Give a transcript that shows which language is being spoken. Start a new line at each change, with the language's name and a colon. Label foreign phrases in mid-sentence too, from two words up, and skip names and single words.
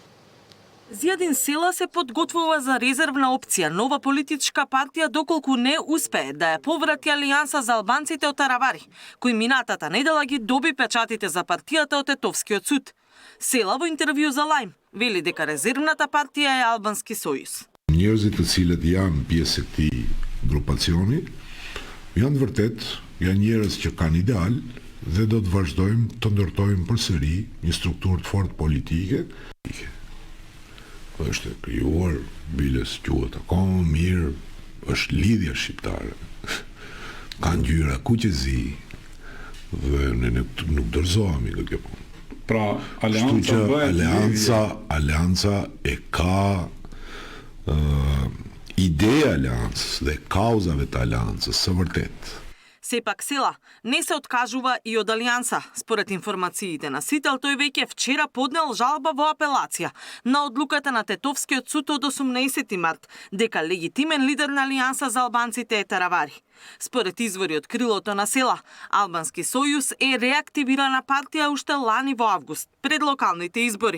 Macedonian: Зијадин Села се подготвува за резервна опција, нова политичка партија доколку не успее да ја поврати Алијанса за албанците од Таравари, кој минатата недела ги доби печатите за партијата од Тетовскиот суд. Села во интервју за Лајм вели дека резервната партија е Албански сојуз.
Albanian: Njerëzit të cilët janë pjesë e këtij grupacioni janë vërtet janë njerëz që kanë ideal dhe do të vazhdojmë të ndërtojmë përsëri një strukturë të fortë politike. Është krijuar, biles quhet akoma mirë, është lidhja shqiptare. Ka ngjyra kuqezi dhe ne nuk dorëzohemi nga kjo punë. Pra, Aleanca e ka ideja aleancës dhe kauzave të aleancës së vërtet.
Macedonian: Сепак Села не се откажува и од Алијанса. Според информациите на Сител, тој веќе вчера поднел жалба во апелација на одлуката на Тетовскиот суд од 18 март дека легитимен лидер на Алијанса за албанците е Таравари. Според извори од крилото на Села, Албански сојуз е реактивирана партија уште лани во август, пред локалните избори.